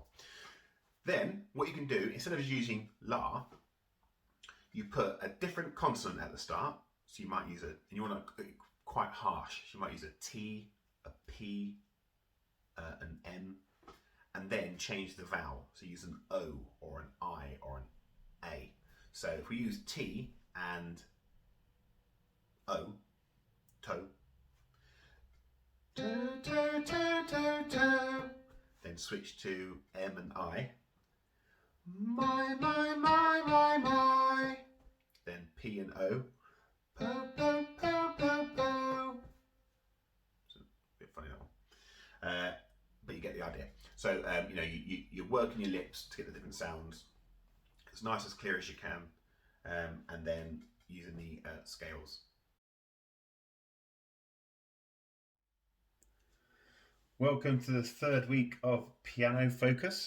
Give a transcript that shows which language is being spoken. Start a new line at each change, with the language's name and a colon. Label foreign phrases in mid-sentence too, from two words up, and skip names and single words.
English: Then what you can do, instead of using la, you put a different consonant at the start. So you might use and you want to quite harsh. So you might use a T, a P, an M, and then change the vowel. So use an O or an I or an A. So if we use T and O, toe, toe, toe, toe, toe, toe, then switch to M and I, my, then P and O, po, po, po, po, po. It's a bit funny that one, but you get the idea. So you know, you're working your lips to get the different sounds as nice as clear as you can, and then using the scales. Welcome to the third week of Piano Focus.